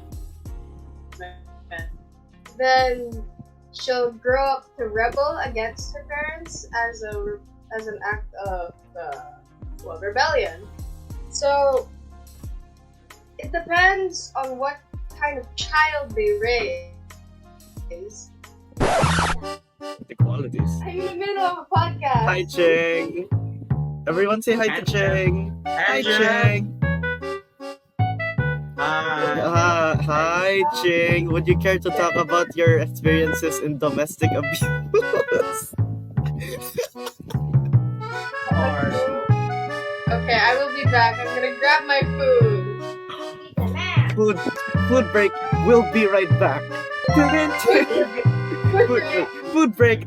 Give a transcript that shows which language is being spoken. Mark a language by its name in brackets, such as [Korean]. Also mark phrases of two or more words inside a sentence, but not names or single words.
[English] Then she'll grow up to rebel against her parents as an act of rebellion. So it depends on what kind of child they raise. The qualities. I'm in the middle of a podcast. Hi, Cheng. Everyone say hi to Cheng. Hi, Cheng. Hi, Cheng. Would you care to talk about your experiences in domestic abuse? Okay, I will be back. I'm gonna grab my food. Food break. We'll be right back. Food break.